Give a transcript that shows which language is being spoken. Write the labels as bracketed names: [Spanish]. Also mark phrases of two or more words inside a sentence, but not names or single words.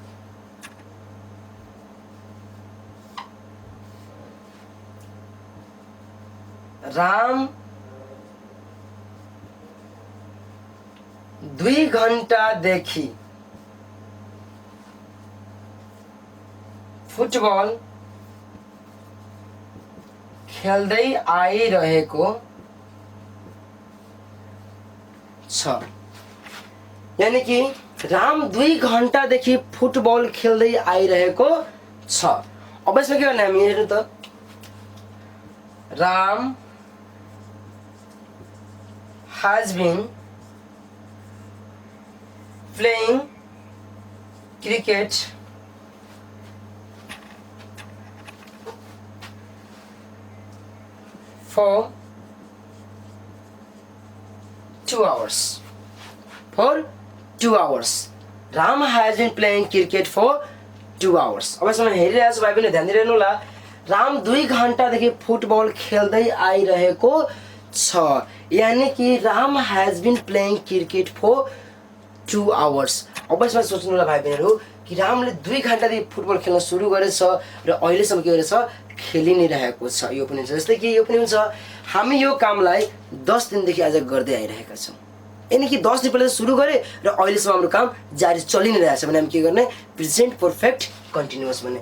[Nepali] राम 2 घण्टादेखि फुटबल खेल्दै आइरहेको छ। यानी कि राम 2 घण्टादेखि फुटबल खेल्दै आइरहेको छ। अब यसमा के गर्ने हामी हेर्नु त, [English] राम has been playing cricket for 2 hours. For 2 hours. Ram has been playing cricket for 2 hours. [Nepali] अब यसमा हेरिरहेको छु भाइ पनि ध्यान दिइरहनु होला। राम 2 घण्टादेखि फुटबल खेल्दै आइरहेको छ। यानी कि [English] राम has been playing cricket for 2 hours. [Nepali] अब यसमा सोच्नु होला भाइ बहिनीहरू कि रामले 2 घण्टादेखि फुटबल खेल्न सुरु गरेछ र अहिलेसम्म के गरेछ खेलि नै रहेको छ। यो पनि हुन्छ, जस्तै कि यो पनि हुन्छ हामी यो कामलाई 10 दिनदेखि आज गर्दै आइरहेका छौँ। यानी कि 10 दिन पहिले सुरु गरे र अहिलेसम्म हाम्रो काम जारी चलि नै रहेछ भने हामी के गर्ने [English] present perfect continuous [Nepali] भन्ने।